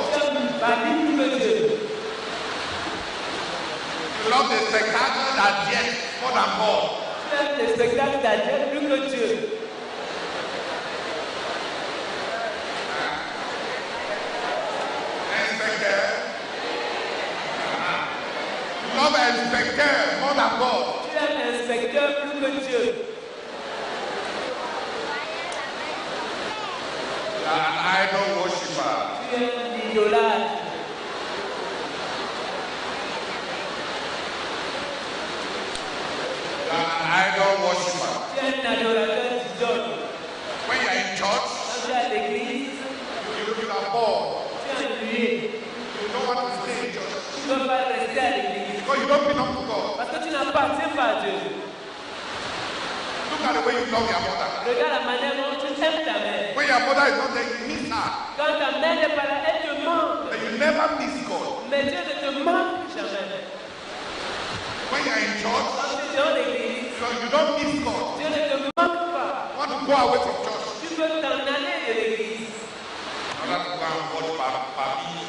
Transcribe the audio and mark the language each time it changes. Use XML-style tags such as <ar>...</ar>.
<fr>Tu aimes Bambi plus que Dieu.</fr> <en>You love the spectacle that yet more than God.</en> <fr>Tu aimes les spectacles d'Adieu plus que Dieu.</fr> <en>Inspector. You love inspector more than God.</en> <fr>Tu aimes l'inspecteur plus que Dieu.</fr> <en>You are an idol worshiper.</en> <fr>Tu es un idolâtre.</fr> <en>You are an idol worshiper.</en> <fr>Tu es un adorateur d'idole.</fr> <en>When you are in church,</en> <fr>Quand tu es à l'église,</fr> <en>you are bored.</en> <fr>tu es ennuyé.</fr> <en>You don't want to stay in church</en> <fr>Tu ne veux pas rester à l'église.</fr> <en>because you don't belong to God.</en> <fr>Parce que tu n'appartiens pas à Dieu.</fr> <en>Look at the way you love your mother.</en> <fr>Regarde la manière dont tu aimes ta mère.</fr> <en>When your mother is not there, you miss her.</en> <fr>Quand ta mère n'est pas là, elle te manque.</fr> <en>But you never miss God.</en> <fr>Mais Dieu ne te manque jamais.</fr> <en>When you are in church,</en> <fr>Quand tu es dans l'église,</fr> <en>you don't miss God.</en> <fr>Dieu ne te manque pas.</fr> <en>You want to go away from church.</en> <fr>Tu peux t'en aller de l'église</fr> <en>You want to go and watch Barbie,</en>